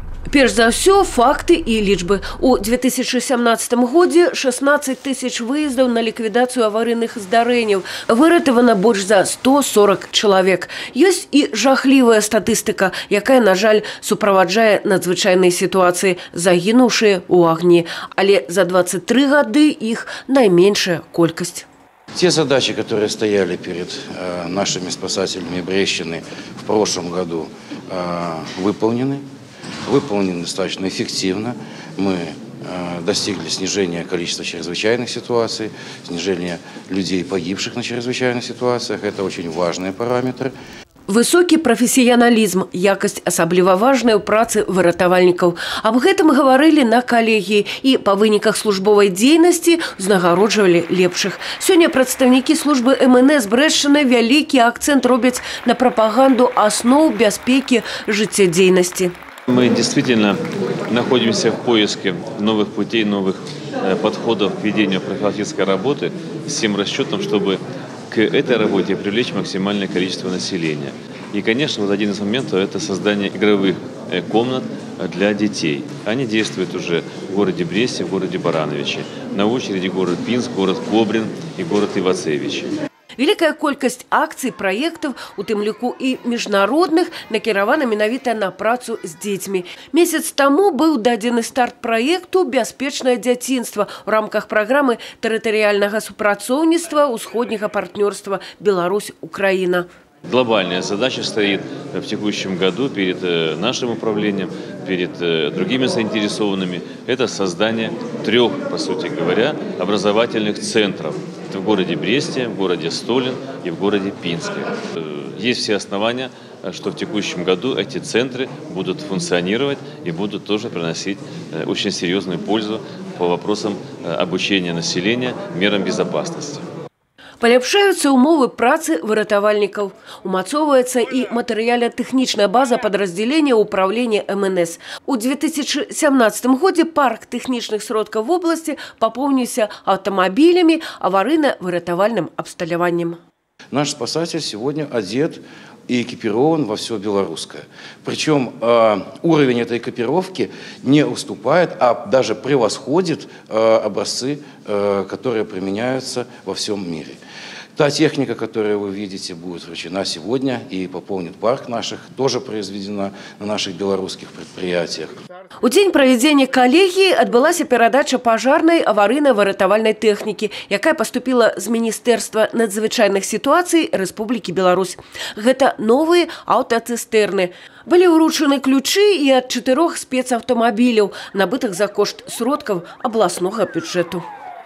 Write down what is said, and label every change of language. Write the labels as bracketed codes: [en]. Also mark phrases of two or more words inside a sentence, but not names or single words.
[be] Перш за ўсё, факты і лічбы. У 2017 годзе 16 тысяч выездаў на ліквідацыю аварыйных здарэнняў. Выратавана больш за 140 чалавек. Ёсць і жахлівая статыстыка, якая, на жаль, суправаджае надзвычайныя сітуацыі, загінуўшыя ў агні. Але за 23 гады іх найменшая колькасць. [ru] Те задачи, которые стояли перед нашими спасателями Брещины в прошлом году, выполнены достаточно эффективно. Мы достигли снижения количества чрезвычайных ситуаций, снижения людей, погибших на чрезвычайных ситуациях. Это очень важные параметры. [be] Высокі прафесіяналізм, якасць асабліва важная ў працы выратавальнікаў. Аб гэтым гаварылі на калегіі і па выніках службовай дзейнасці узнагароджвалі лепшых. Сёння прадстаўнікі службы МНС Брэшчыны вялікі акцэнт робяць на прапаганду асноў бяспекі жыццядзейнасці. [ru] Мы действительно находимся в поиске новых путей, новых подходов к ведению профилактической работы с тем расчетом, чтобы к этой работе привлечь максимальное количество населения. И, конечно, вот один из моментов – это создание игровых комнат для детей. Они действуют уже в городе Бресте, в городе Барановичи. На очереди город Пинск, город Кобрин и город Ивацевич. [be] Великая колькасць акцый, праектаў, у тым ліку і міжнародных, накіравана менавіта на працу з дзецьмі. Месяц таму быў дадзены старт праекту «Бяспечнае дзяцінства» у рамках праграмы тэрытарыяльнага супрацоўніцтва ўсходняга партнёрства Беларусь-Украина. [ru] Глобальная задача стоит в текущем году перед нашим управлением, перед другими заинтересованными. Это создание 3, по сути говоря, образовательных центров в городе Бресте, в городе Столин и в городе Пинске. Есть все основания, что в текущем году эти центры будут функционировать и будут тоже приносить очень серьезную пользу по вопросам обучения населения мерам безопасности. [be] Паляпшаюцца ўмовы працы выратавальнікаў. Умацоўваецца і матэрыяльна-тэхнічная база падраздзялення ўправлення МНС. У 2017 годзе парк тэхнічных сродкаў вобласці папоўніўся аўтамабілямі, аварыйна-выратавальным абсталяваннем. [ru] Наш спасатель сегодня одет и экипирован во все белорусское. Причем уровень этой экипировки не уступает, а даже превосходит образцы, которые применяются во всем мире. Та техника, которую вы видите, будет вручена сегодня и пополнит парк наших, тоже произведена на наших белорусских предприятиях. [be] У дзень правядзення калегіі адбылася перадача пажарнай аварыйна-выратавальнай тэхнікі, якая паступіла з Міністэрства надзвычайных сітуацый Рэспублікі Беларусь. Гэта новыя аўтацыстэрны. Былі ўручаны ключы і ад 4 спецаўтамабіляў, набытых за кошт сродкаў абласнога бюджэту.